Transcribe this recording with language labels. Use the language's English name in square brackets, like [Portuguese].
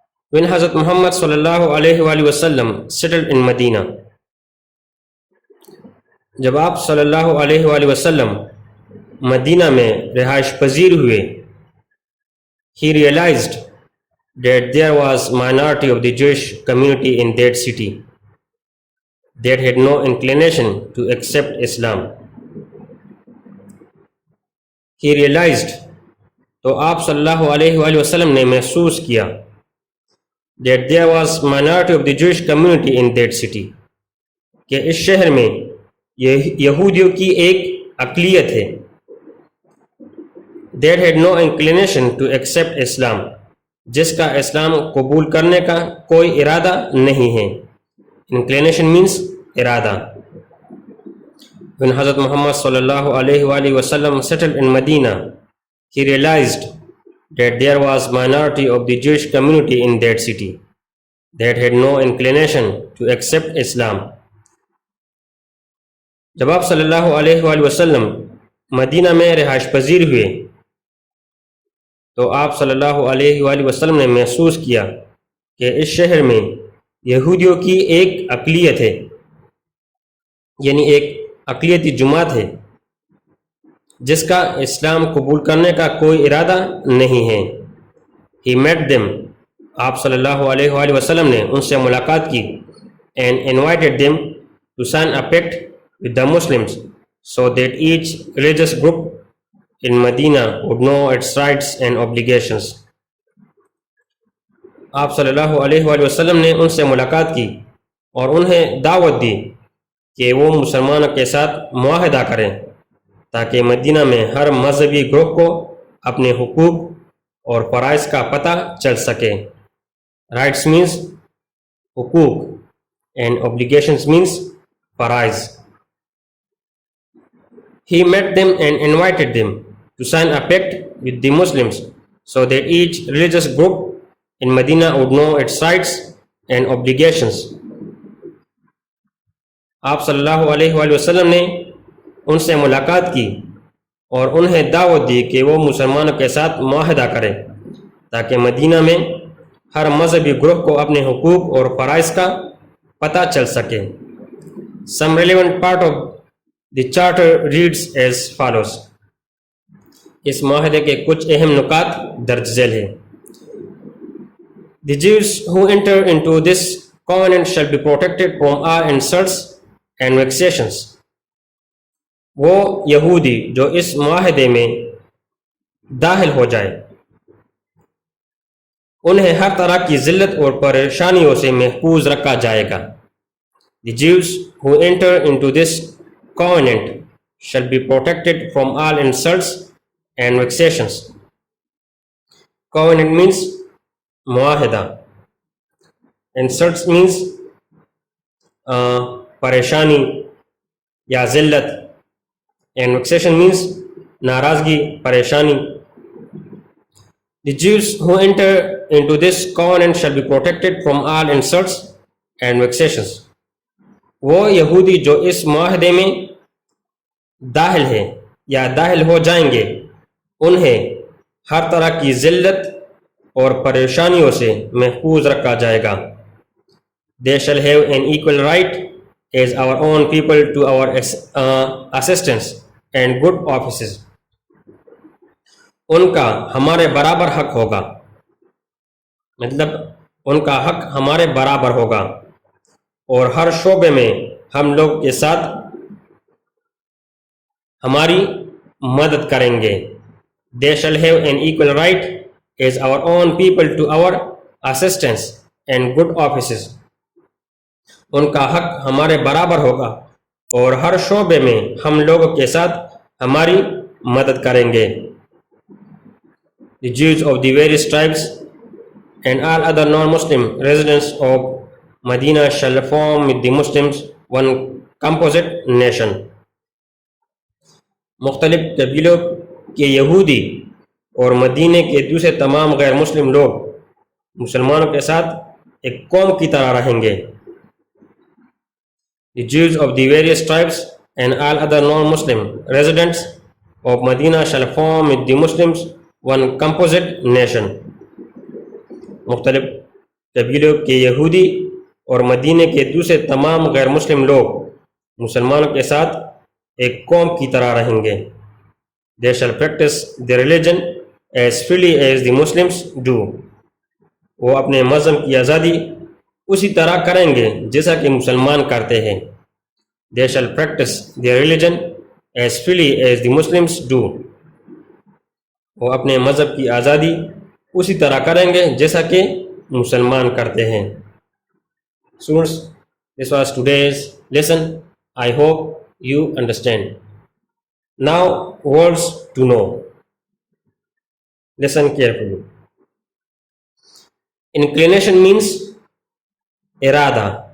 [English] When Hazrat Muhammad sallallahu alaihi wasallam settled in Medina, [Urdu] جب آپ صلی اللہ علیہ وسلم مدینہ میں رہائش پذیر ہوئے, [English] he realized that there was minority of the Jewish community in that city that had no inclination to accept Islam. He realized, [Urdu] تو آپ صلی اللہ علیہ وسلم نے محسوس کیا, [English] that there was minority of the Jewish community in that city, [Urdu] کہ اس شہر میں یہودیوں کی ایک اقلیت ہے, [English] that had no inclination to accept Islam, [Urdu] جس کا اسلام قبول کرنے کا کوئی ارادہ نہیں ہے. [English] Inclination means irada. When Hazrat Muhammad sallallahu alaihi wasallam settled in Medina, he realized that there was minority of the Jewish community in that city that had no inclination to accept Islam. [Urdu] جب آپ صلی اللہ علیہ وسلم مدینہ میں رہائش پذیر ہوئے, تو آپ صلی اللہ علیہ وسلم نے محسوس کیا کہ اس شہر میں یہودیوں کی ایک اقلیت ہے, یعنی ایک اقلیتی جماعت ہے جس کا اسلام قبول کرنے کا کوئی ارادہ نہیں ہے. [English] He met them, [Urdu] آپ صلی اللہ علیہ وسلم نے ان سے ملاقات کی, [English] and invited them to sign a pact with the Muslims so that each religious group in Medina would know its rights and obligations. [Urdu] آپ صلی اللہ علیہ وسلم نے ان سے ملاقات کی اور انہیں دعوت دی کہ وہ مسلمانوں کے ساتھ معاہدہ کریں تاکہ مدینہ میں ہر مذہبی گروہ کو اپنے حقوق اور فرائض کا پتہ چل سکے. [English] Rights means huqooq and obligations means faraiz. He met them and invited them to sign a pact with the Muslims so that each religious group in Medina would know its rights and obligations. [Urdu] آپ صلی اللہ علیہ وسلم نے ان سے ملاقات کی اور انہیں دعوت دی کہ وہ مسلمانوں کے ساتھ معاہدہ کریں تاکہ مدینہ میں ہر مذہبی گروہ کو اپنے حقوق اور فرائض کا پتہ چل سکے. [English] Some relevant part of the charter reads as follows. [Urdu] اس معاہدے کے کچھ اہم نکات درج ذیل ہیں. [English] The Jews who enter into this covenant shall be protected from all insults and vexations. [Urdu] وہ یہودی جو اس معاہدے میں داخل ہو جائے, انہیں ہر طرح کی ذلت اور پریشانیوں سے محفوظ رکھا جائے گا. [English] The Jews who enter into this covenant shall be protected from all insults and vexations. Covenant means muahida. Insults means pareshani, [Urdu] یا ذلت. [English] And vexation means narazgi, pareshani. The Jews who enter into this covenant shall be protected from all insults and vexations. [Urdu] وہ یہودی جو اس معاہدے میں داخل ہیں یا داخل ہو جائیں گے, انہیں ہر طرح کی ذلت اور پریشانیوں سے محفوظ رکھا جائے گا. [English] They shall have an equal right as our own people to our assistance and good offices. [Urdu] ان کا ہمارے برابر حق ہوگا, مطلب ان کا حق ہمارے برابر ہوگا, اور ہر شعبے میں ہم لوگ کے ساتھ ہماری مدد کریں گے. [English] They shall have an equal right as our own people to our assistance and good offices. [Urdu] ان کا حق ہمارے برابر ہوگا اور ہر شعبے میں ہم لوگوں کے ساتھ ہماری مدد کریں گے. [English] The Jews of the various tribes and all other non-Muslim residents of Medina shall form with the Muslims one composite nation. [Urdu] مختلف قبیلوں کے یہودی اور مدینے کے دوسرے تمام غیر مسلم لوگ مسلمانوں کے ساتھ ایک قوم کی طرح رہیں گے. [English] The Jews of the various tribes and all other non-Muslim residents of Medina shall form with the Muslims one composite nation. [Urdu] مختلف قبیلوں کے یہودی اور مدینے کے دوسرے تمام غیر مسلم لوگ مسلمانوں کے ساتھ ایک قوم کی طرح رہیں گے. [English] They shall practice their religion as freely as the Muslims do. [Urdu] وہ اپنے مذہب کی آزادی اسی طرح کریں گے جیسا کہ مسلمان کرتے ہیں. [English] They shall practice their religion as freely as the Muslims do. [Urdu] وہ اپنے مذہب کی آزادی اسی طرح کریں گے جیسا کہ مسلمان کرتے ہیں. [English] Students, this was today's lesson. I hope you understand. Now, words to know. Listen carefully. Inclination means irada.